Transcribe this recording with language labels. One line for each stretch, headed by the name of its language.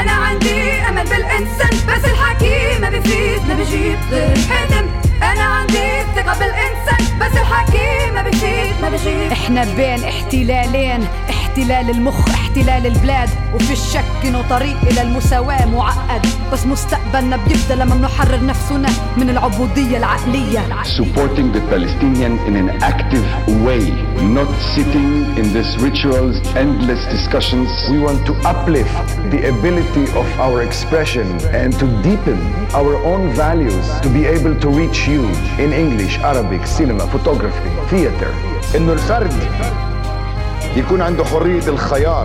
Arabic: انا عندي امل بالانسان بس الحكي ما بيفيد ما بيجيب غير حدم انا عندي ثقة بالانسان بس الحكي ما بيجيب ما بيجيب احنا بين احتلالين احتلال المخ احتلال البلاد وفي الشك انه طريق الى المساواة معقد بس مستقبلنا بيبدأ لما بنحرر نفسنا من العبودية العقلية
English: supporting the Palestinian in an active way not sitting in this rituals endless discussions we want to uplift the ability of our expression and to deepen our own values to be able to reach you in English, Arabic, cinema, photography, theater
Arabic: انه الفرد يكون عنده حرية الخيار